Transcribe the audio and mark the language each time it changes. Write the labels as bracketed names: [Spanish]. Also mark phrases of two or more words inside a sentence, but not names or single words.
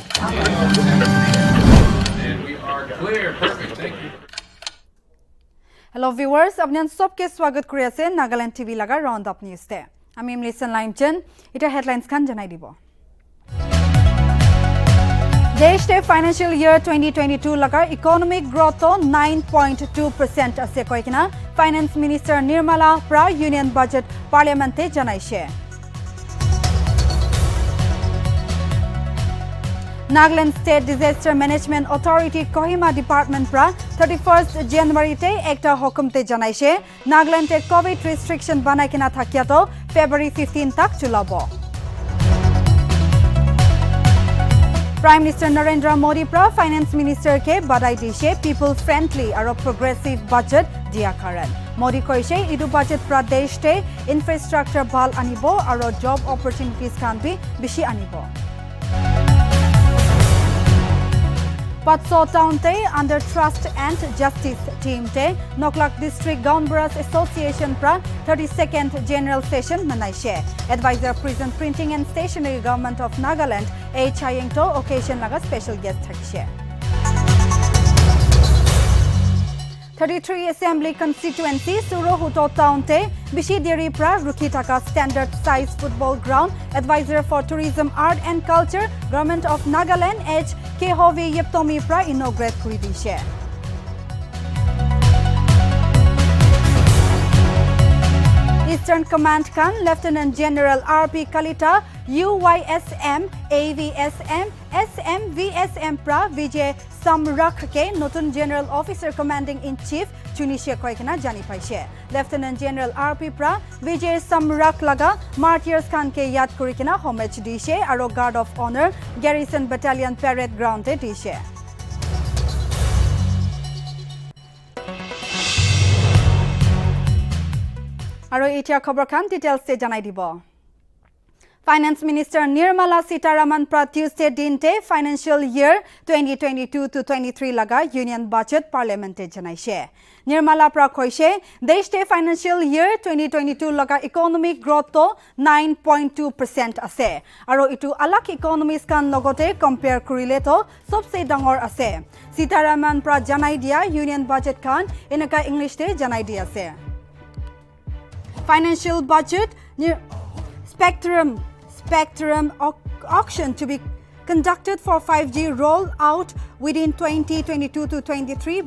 [English] And we are clear. Perfect. Thank you. Hello viewers, [Naga Pidgin] apnan sobke swagat kori ase Nagaland TV laga [English] roundup news [Naga Pidgin] te. Ami [English] listen line [Naga Pidgin] chen ita headlines khan janai dibo. Desh te [English] financial year [Naga Pidgin] 2022 laga [English] economic growth [Naga Pidgin] to 9.2% ase koikina Finance Minister Nirmala pra Union Budget Parliament te janaishe. Nagaland State Disaster Management Authority Kohima Department pra 31st January te ekta hukum te janaishe Nagaland te [English] COVID restriction [Naga Pidgin] banai kina thakia to February 15 tak chulabo. Prime Minister Narendra Modi pra Finance Minister ke badai dishe [English] people friendly [Naga Pidgin] aro [English] progressive budget [Naga Pidgin] dia karan. Modi koise idu budget pra desh te infrastructure bhal anibo aro [English] job opportunities [Naga Pidgin] kan bi bishi anibo. Patso Town te under [English] Trust and Justice team [Naga Pidgin] te Noklak District Gaunburas Association pra 32nd General Session manaishe. Advisor Prison Printing and Stationery Government of Nagaland H. to occasion laga special guest thakishe. 33 Assembly Constituency Surohuto Town te Bishidiri pra Rukhitaka Standard Size Football Ground Advisor for Tourism, Art and Culture Government of Nagaland H. Kehovi Yeptomi pra inaugurate kuri dishe. Eastern Command kan Lieutenant General R.P. Kalita UYSM AVSM SMVSM pra Vijay Samrak ke Notun [English] General Officer Commanding in Chief [Naga Pidgin] Chunishe koikina jani paishe. Lieutenant General R.P. pra Vijay Samrak laga martyrs kan ke yad kurikina homage dishe aro [English] Guard of Honor Garrison Battalion Parade Ground [Naga Pidgin] te dishe. Aro etia khobor khan details te janai dibo. Finance Minister Nirmala Sitharaman pra Tuesday dinte [English] financial year [Naga Pidgin] 2022 to 23 laga Union Budget Parliament te janaishe. Nirmala pra koise desh te [English] financial year [Naga Pidgin] 2022 laga [English] economic growth [Naga Pidgin] to 9.2% ase. Aro itu alak economies kan logote compare kurile to sobse dangor ase. Sitharaman pra janai dia Union Budget kan enaka English te janai dia ase. [English] Financial budget spectrum auction to be conducted for 5G roll out within 2022 to 23.